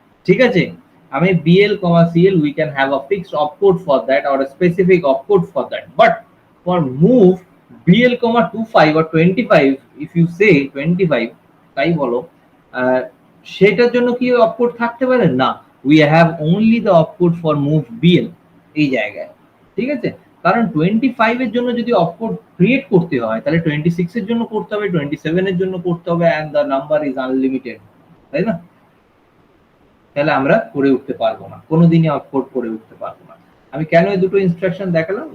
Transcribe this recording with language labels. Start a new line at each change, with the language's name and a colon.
Bangla: ঠিক আছে,
English: আমি BL comma CL we can have a fixed opcode for that or a specific opcode for that, but for move BL comma 25 or 25, if you say 25
Bangla: তাই বলো, সেটার জন্য কি opcode থাকতে পারে না?
English: we have only the opcode for move bl
Bangla: এই জায়গায়। ঠিক আছে, কারণ 25 এর জন্য যদি অপকোড ক্রিয়েট করতে হয় তাহলে 26 এর জন্য করতে হবে, 27 এর জন্য করতে হবে,
English: and the number is unlimited,
Bangla: তাই না? তাহলে আমরা করে উঠতে পারবো না, কোনোদিনই অপকোড করে উঠতে পারবো না। আমি কেন এই দুটো ইনস্ট্রাকশন দেখালাম?